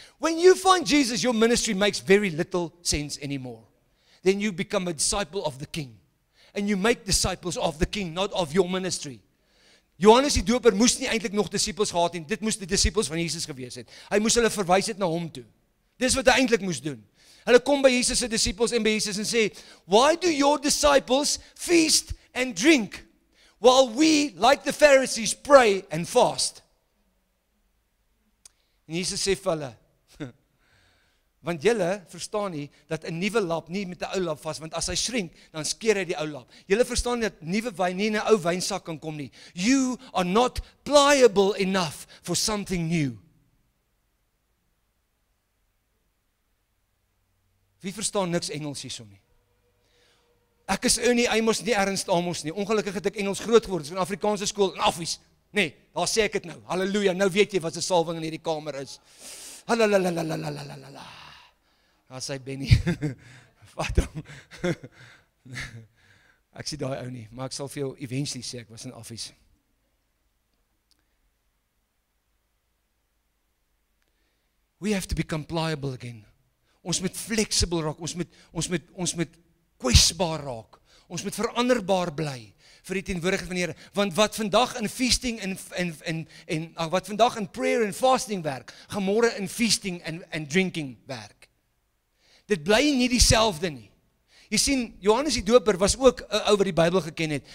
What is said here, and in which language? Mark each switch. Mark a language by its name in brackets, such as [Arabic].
[English] When you find Jesus, your ministry makes very little sense anymore. Then you become a disciple of the King. And you make disciples of the King, not of your ministry. [Afrikaans] Johannes die Doper moes nie eintlik nog disippels gehad het, dit moes die disippels van Jesus gewees het. Hy moes hulle verwys het na hom toe. Dis wat hy eintlik moes doen. Hulle kom by Jesus se disippels en by Jesus en sê, [English] "Why do your disciples feast and drink, while we, like the Pharisees, pray and fast?" [Afrikaans] En Jesus sê vir hulle, want julle verstaan nie dat 'n nuwe lap nie met 'n ou lap vas, want as hy shrink, dan skeer hy die ou lap. Julle verstaan nie dat nuwe wyn nie in 'n ou wynsak kan kom nie. [English] You are not pliable enough for something new. [Afrikaans] Wie verstaan niks Engels hierso nie? Ek is nie Amos nie, Ernst Amos nie. Ongelukkig het ek Engels groot geword, in Afrikaanse skool, in Affies. Nee, daar sê ek dit nou. Halleluja, nou weet jy wat 'n salwing in hierdie kamer is. Halalalalalalalala. Daar sê Benny. Wat hom. Ek sien daai ou nie, maar ek sal vir jou eventually sê ek was in Affies. [English] We have to become pliable again. [Afrikaans] Ons moet flexible raak, ons moet kwesbaar raak. Ons moet veranderbaar bly vir die teenwoordigheid van die Here. Want wat vandag in feasting en wat vandag in prayer en fasting werk, gaan môre in feasting en drinking werk. Dit bly nie dieselfde nie. Jy sien, Johannes die Doper was ook 'n ou wat die Bybel geken het.